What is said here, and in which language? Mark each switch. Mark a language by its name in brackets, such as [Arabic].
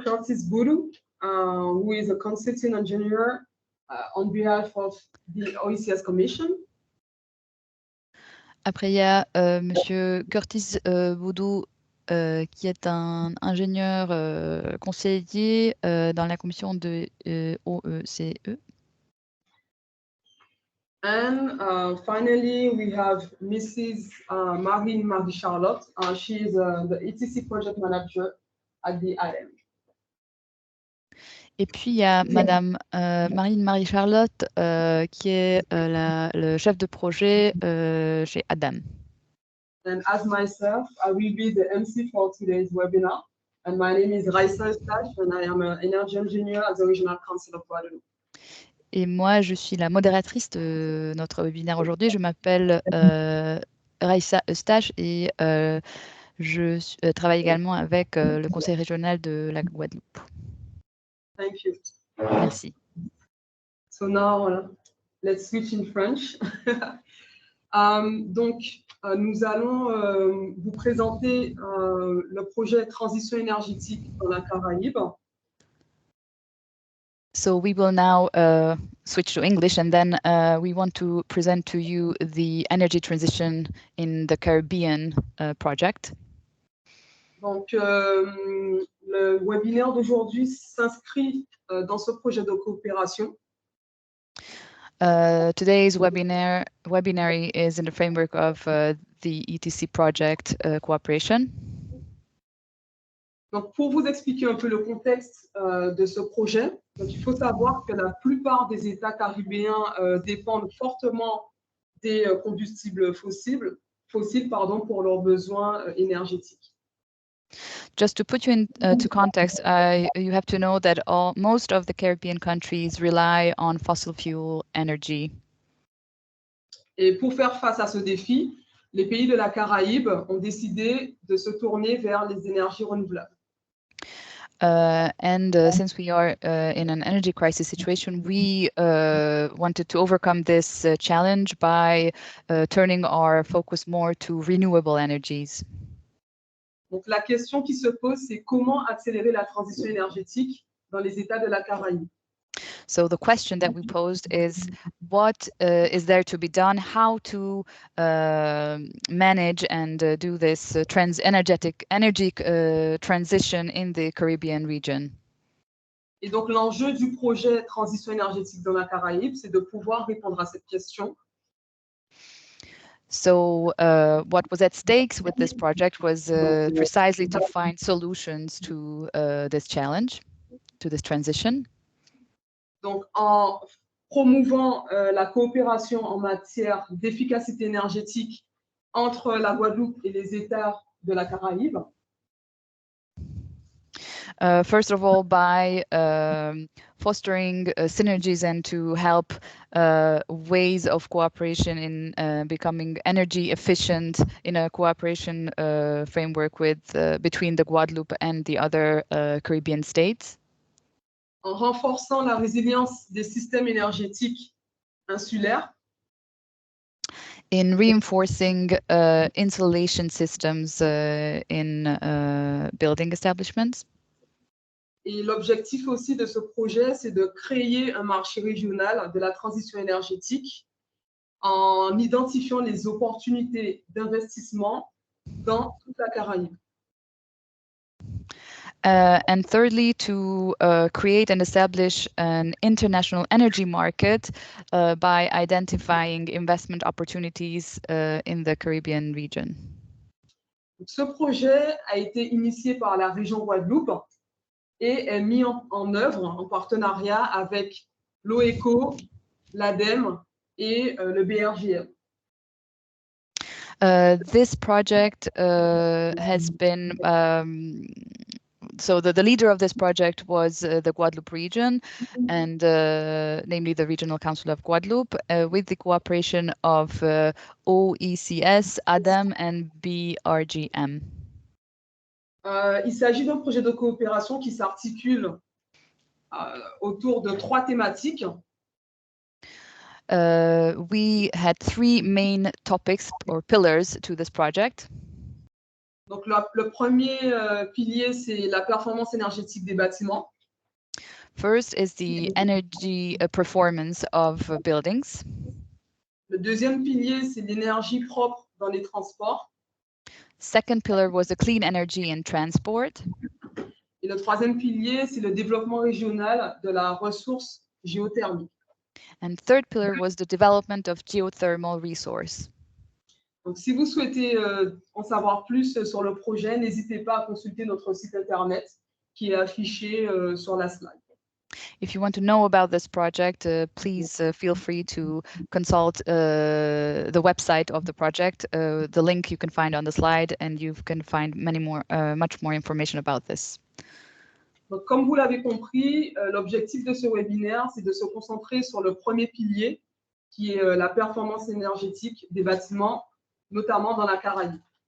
[English] Curtis Boodoo, who is a consulting engineer on behalf of the OECS Commission. [French] Après, il y a Monsieur Curtis Boodoo, qui est un ingénieur conseiller dans la commission de OECE. [English] And finally, we have Mrs. Marie-Charlotte. She is the ETC project manager at the ADEME. [French] Et puis, il y a Madame Marie-Charlotte, qui est le chef de projet chez ADEME. [English] And as myself, I will be the MC for today's webinar. And my name is Raïssa, and I am an energy engineer at the Regional Council of Guadeloupe. [French] Et moi, je suis la modératrice de notre webinaire aujourd'hui. Je m'appelle Raïssa EUSTACHE et je travaille également avec le Conseil régional de la Guadeloupe. [English] Thank you. [French] Merci. [English] So now, let's switch in French. [French] Donc, nous allons vous présenter le projet Transition énergétique dans la Caraïbe. [English] So we will now switch to English, and then we want to present to you the energy transition in the Caribbean project. [French] Donc, le webinaire d'aujourd'hui s'inscrit dans ce projet de coopération. [English] Today's webinary is in the framework of the ETC project cooperation. [French] Donc, pour vous expliquer un peu le contexte de ce projet, donc, il faut savoir que la plupart des États caribéens dépendent fortement des combustibles fossiles pour leurs besoins énergétiques. [English] Just to put you into context, you have to know that most of the Caribbean countries rely on fossil fuel energy. [French] Et pour faire face à ce défi, les pays de la Caraïbe ont décidé de se tourner vers les énergies renouvelables. [English] Since we are in an energy crisis situation, we wanted to overcome this challenge by turning our focus more to renewable energies. [French] Donc la question qui se pose, c'est comment accélérer la transition énergétique dans les États de la Caraïbe. [English] So the question that we posed is, what is there to be done? How to manage and do this energy transition in the Caribbean region? [French] Et donc l'enjeu du projet transition énergétique dans la Caraïbe, c'est de pouvoir répondre à cette question. [English] So what was at stake with this project was precisely to find solutions to this challenge, to this transition. [French] Donc, en promouvant la coopération en matière d'efficacité énergétique entre la Guadeloupe et les États de la Caraïbe. [English] First of all, by fostering synergies and to help ways of cooperation in becoming energy efficient in a cooperation framework with between the Guadeloupe and the other Caribbean states. [French] En renforçant la résilience des systèmes énergétiques insulaires. [English] In reinforcing insulation systems in building establishments. [French] Et l'objectif aussi de ce projet, c'est de créer un marché régional de la transition énergétique en identifiant les opportunités d'investissement dans toute la Caraïbe. [English] And thirdly, to create and establish an international energy market by identifying investment opportunities in the Caribbean region. [French] Ce projet a été initié par la région Guadeloupe et est mis en œuvre en partenariat avec l'OECO, l'ADEME et le BRGM. [English] This project has been so the leader of this project was the Guadeloupe region, and namely the Regional Council of Guadeloupe, with the cooperation of OECS, ADEME, and BRGM. [French] Il s'agit d'un projet de coopération qui s'articule autour de 3 thématiques. [English] We had 3 main topics or pillars to this project. [French] Donc, le premier pilier, c'est la performance énergétique des bâtiments. [English] First is the energy performance of buildings. [French] Le deuxième pilier, c'est l'énergie propre dans les transports. [English] Second pillar was the clean energy in transport. [French] Et le troisième pilier, c'est le développement régional de la ressource géothermique. [English] And third pillar was the development of geothermal resource. [French] Donc, si vous souhaitez en savoir plus sur le projet, n'hésitez pas à consulter notre site internet qui est affiché sur la slide. [English] If you want to know about this project, please feel free to consult the website of the project. The link you can find on the slide, and you can find much more information about this. [French] Donc, comme vous l'avez compris, l'objectif de ce webinaire, c'est de se concentrer sur le premier pilier, qui est la performance énergétique des bâtiments, notamment dans la Caraïbe.